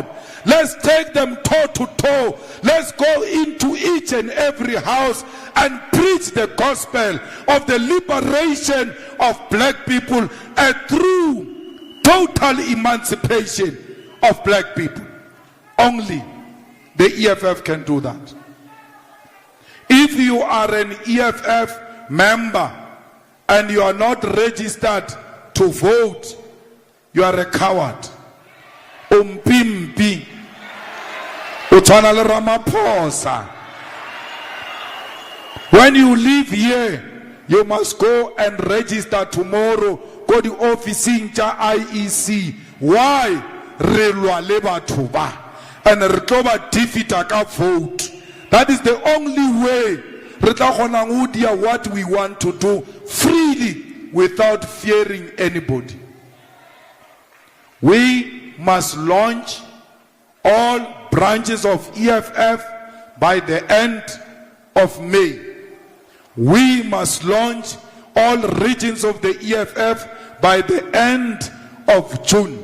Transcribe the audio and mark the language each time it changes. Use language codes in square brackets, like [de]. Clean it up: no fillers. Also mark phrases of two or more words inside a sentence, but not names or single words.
[en] Let's take them toe to toe. Let's go into each and every house and preach the gospel of the liberation of black people, a true, total emancipation of black people. Only the EFF can do that. If you are an EFF member and you are not registered to vote, you are a coward. [zu] Umpimpi. Utshwana le Ramaphosa. [en] When you leave here, you must go and register tomorrow. Go to office in IEC. Why? [nso] Relwa le batho ba. And re tlo ba defeata ka vote. [en] That is the only way [nso] re tla kgona go dia [en] what we want to do freely without fearing anybody. We must launch all branches of EFF by the end of May. We must launch all regions of the EFF by the end of June.